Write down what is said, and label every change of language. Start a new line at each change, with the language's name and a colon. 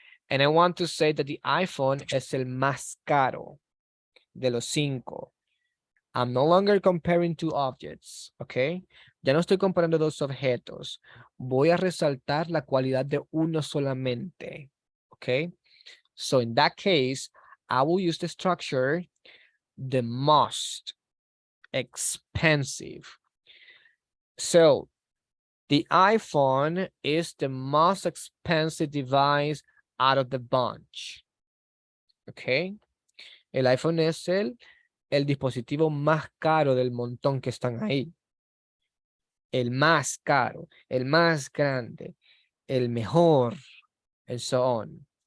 English: And I want to say that the iPhone
Spanish: es el más caro de los 5.
English: I'm no longer comparing two objects, okay?
Spanish: Ya no estoy comparando dos objetos. Voy a resaltar la cualidad de uno solamente, okay?
English: So in that case, I will use the structure, the most expensive. So the iPhone is the most expensive device out of the bunch. Okay.
Spanish: El iPhone es el dispositivo más caro del montón que están ahí. El más caro, el más grande, el mejor,
English: and so on.